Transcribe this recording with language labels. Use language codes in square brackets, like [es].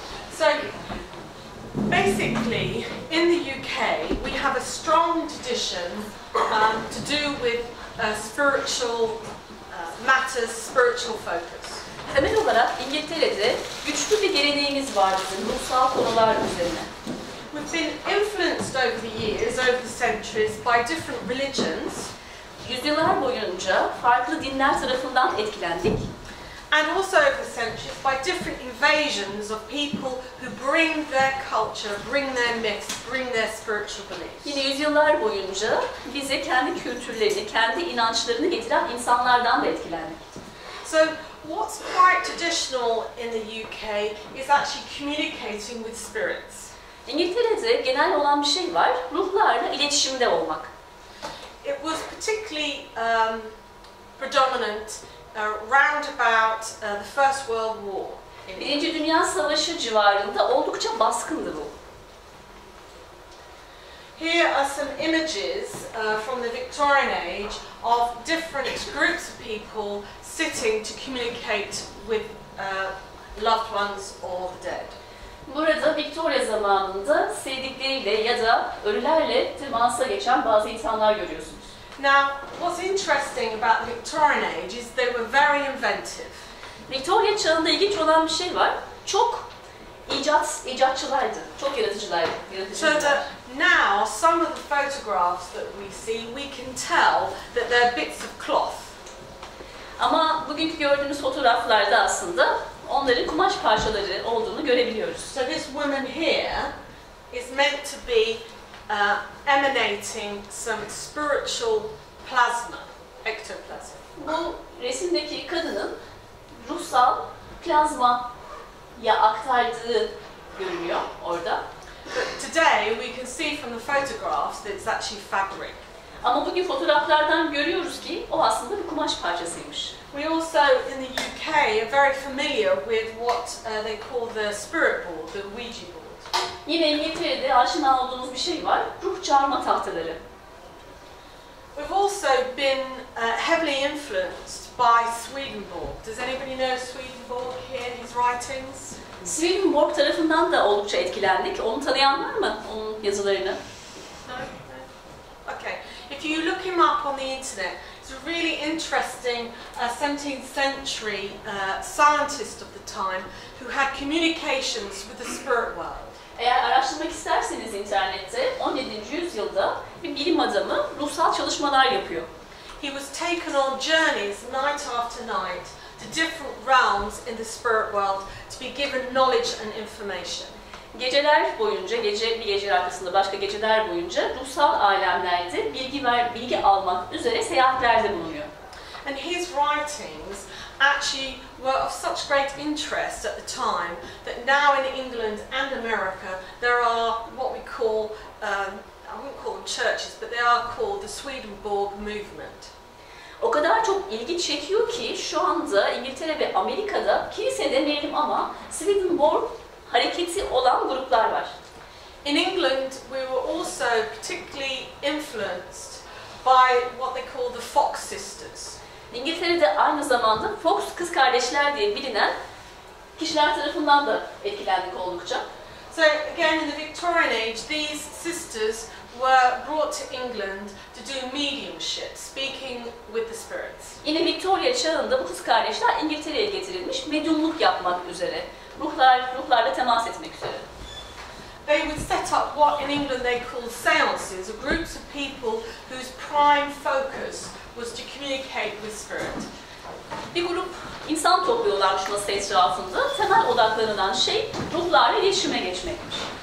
[en] So, basically, in the UK, we have a strong tradition to do with spiritual matters, spiritual focus. [tr] Temel olarak İngiltere'de güçlü bir geleneğimiz var bizim ruhsal konular üzerine. [en] We've been influenced over the years, over the centuries, by different religions. [tr] Yüzyıllar boyunca farklı dinler tarafından etkilendik. [en] And also over the centuries by different invasions of people who bring their culture, bring their myths, bring their spiritual beliefs. [tr] Yine yüzyıllar boyunca bize kendi kültürlerini, kendi inançlarını getiren insanlardan da etkilendik. [en] So what's quite traditional in the UK is actually communicating with spirits. [tr] İngiltere'de genel olan bir şey var, ruhlarla iletişimde olmak. [en] It was particularly predominant round about the First World War. [tr] Birinci Dünya Savaşı civarında oldukça baskındı bu. [en] Here are some images from the Victorian age of different groups of people sitting to communicate with loved ones or the dead. [tr] Burada Victoria zamanında sevdikleriyle ya da ölülerle temasa geçen bazı insanlar görüyorsunuz. [en] Now, what's interesting about the Victorian age is they were very inventive. [tr] Victoria çağında ilginç olan bir şey var. Çok icatçılardı, çok yaratıcılardı. [en] So that now some of the photographs that we see, we can tell that they're bits of cloth. [tr] Ama bugünkü gördüğümüz fotoğraflarda aslında onların kumaş parçaları olduğunu görebiliyoruz. [en] So this woman here is meant to be emanating some spiritual plasma, ectoplasm. [tr] Bu resimdeki kadının ruhsal plazmaya aktardığı görünüyor orada. [en] But today we can see from the photographs that it's actually fabric. [tr] Ama bugün fotoğraflardan görüyoruz ki o aslında bir kumaş parçasıymış. [en] We also in the UK are very familiar with what they call the spirit board, the Ouija board. [tr] Yine İngiltere'de aşina olduğumuz bir şey var, ruh çağırma tahtaları. [en] We've also been heavily influenced by Swedenborg. Does anybody know Swedenborg here, his writings? [tr] Swedenborg tarafından da oldukça etkilendik. Onu tanıyan var mı, onun yazılarını? [en] No? Okay. If you look him up on the internet, he's a really interesting 17th century scientist of the time who had communications with the spirit world. [tr] Eğer araştırmak isterseniz internette 17. yüzyılda bir bilim adamı ruhsal çalışmalar yapıyor. [en] He was taken on journeys night after night to different realms in the spirit world to be given knowledge and information. [tr] Geceler boyunca, bir gece arkasında başka geceler boyunca ruhsal alemlerde bilgi almak üzere seyahatlerde bulunuyor. [en] And his writings actually were of such great interest at the time that now in England and America there are what we call, I wouldn't call them churches, but they are called the Swedenborg movement. [tr] O kadar çok ilgi çekiyor ki şu anda İngiltere ve Amerika'da kilise demeyelim ama Swedenborg hareketi olan gruplar var. [en] In England we were also particularly influenced by what they call the Fox sisters. [tr] İngiltere'de aynı zamanda Fox kız kardeşler diye bilinen kişiler tarafından da etkilendik oldukça. [en] So again in the Victorian age these sisters were brought to England to do mediumship, speaking with the spirits. [tr] Yine Victoria çağında bu kız kardeşler İngiltere'ye getirilmiş medyumluk yapmak üzere, ruhlarla temas etmek üzere. [en] They would set up what in England they call seances, or groups of people whose prime focus was to communicate with spirit. [tr] Bir grup insan topluyorlarmış masa etrafında. Temel odaklanılan şey ruhlarla iletişime geçmekmiş.